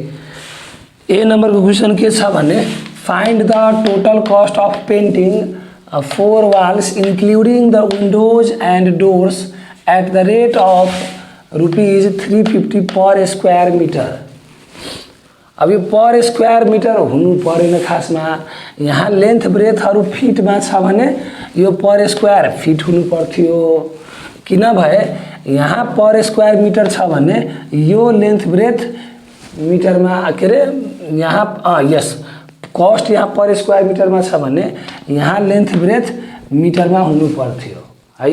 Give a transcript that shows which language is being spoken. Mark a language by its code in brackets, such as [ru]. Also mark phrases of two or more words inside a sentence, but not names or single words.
[en] A number को क्वेसन [ne] के छ भने [en] find the total cost of painting 4 walls including the windows and doors at the rate of ₹350 per square meter। [ne] अब यो [en] per square meter [ne] हुनु परेन खासमा, यहाँ [en] length breadthहरू [ne] फिटमा छ भने यो [en] per square feet [ne] हुनु पर्थ्यो, किनभए यहाँ [en] per square meter [ne] छ भने यो [en] length breadth meterमा [ne] के अरे यहाँ यस कस्ट यहाँ [en] per square meterमा [ne] छ भने यहाँ [en] length breadth meterमा [ne] हुनु पर्थ्यो है।